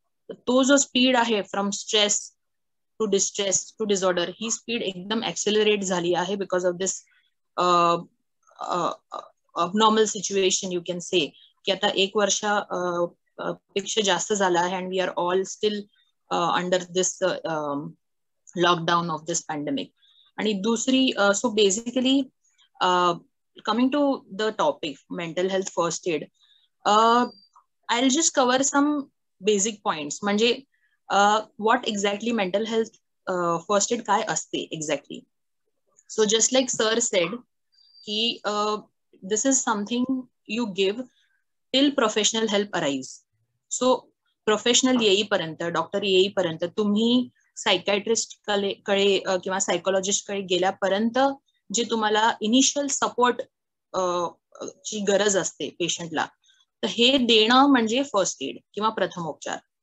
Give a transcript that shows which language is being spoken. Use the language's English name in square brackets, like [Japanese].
[Marathi] तो जो स्पीड आहे [English] from stress to distress to disorder, [Marathi] he speed एकदम ऍक्सेलरेट झाली आहे [English] Because of this abnormal situation. You can say [Marathi] की आता 1 वर्षा पेक्षा जास्त झाला आहे [English] And we are all still under this lockdown of this pandemic. [Marathi] आणि दुसरी, [English] So basically coming to the topic mental health first aid, I'll just cover some basic points. [Marathi] म्हणजे [English] what exactly mental health first aid [Marathi] काय असते [English] exactly. So just like sir said ki this is something you give till professional help arrives. [Marathi] So professional येईपर्यंत, doctor येईपर्यंत, तुम्ही psychiatrist कडे किंवा psychologist कडे गेल्यापर्यंत जे तुम्हाला इनिशियल सपोर्ट ची गरज असते पेशंटला, तर हे देणं म्हणजे फर्स्ट एड किंवा प्रथमोपचार.